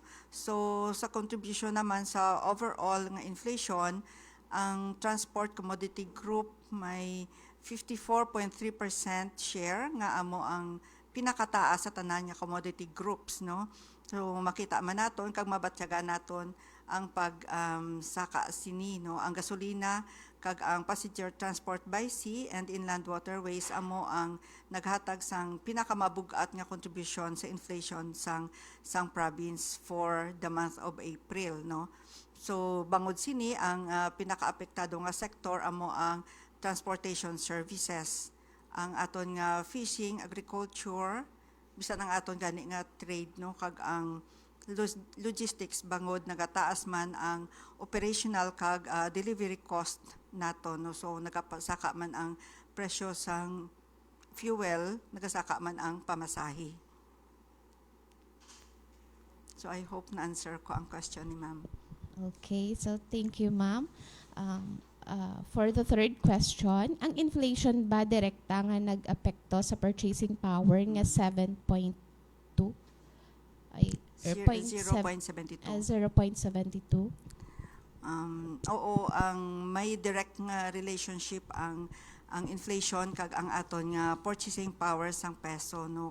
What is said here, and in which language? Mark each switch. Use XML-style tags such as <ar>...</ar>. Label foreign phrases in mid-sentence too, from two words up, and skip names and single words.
<hil>So sa contribution naman sa overall nga inflation, ang Transport Commodity Group may 54.3% share nga amo ang pinakataas sa tanan nga</hil> <en>commodity groups,</en> <hil>no. So makita man naton kag mabatyagan naton ang saka sini, no, ang gasolina kag ang</hil> <en>passenger transport by sea and inland waterways</en> <hil>amo ang naghatag sang pinakamabug-at nga contribution sa inflation sang province</hil> <en>for the month of April,</en> <hil>no. So bangod sini ang pinakaapektado nga sektor amo ang</hil> <en>transportation services,</en> <hil>ang aton nga fishing, agriculture, bisan ang aton gani nga trade, no, kag ang logistics bangod nagataas man ang operational kag</hil> <en>delivery cost</en> <hil>nato, no. So nagasaka man ang presyo sang fuel, nagasaka man ang pamasahe.</hil> <en>So I hope</en> <hil>na answer ko ang question ni Ma'am.</hil> <en>Okay, so thank you, Ma'am. For the third question,</en> <hil>ang inflation ba direkta nga nag-apekto sa</hil> <en>purchasing power</en> <hil>nga 7.2?</hil> <en>Ay, point seven- 0.72. 0.72?</en> <hil>Oo, may direct nga relationship ang inflation kag ang aton nga</hil> <en>purchasing power</en> <hil>sang peso, no.</hil>